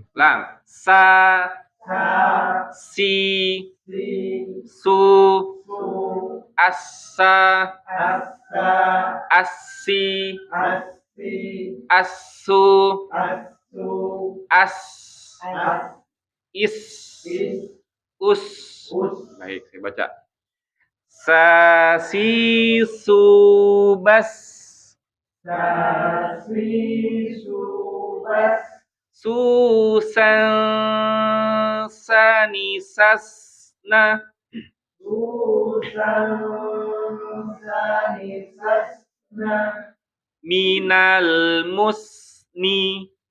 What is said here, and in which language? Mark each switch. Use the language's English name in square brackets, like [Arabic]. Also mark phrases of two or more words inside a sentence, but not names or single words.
[Indonesian] Ulang. Sa, si, su, asa, asi, asu, as, is, us. Baik, saya baca. Sasi subas. Susan sanisasna. Minal musni.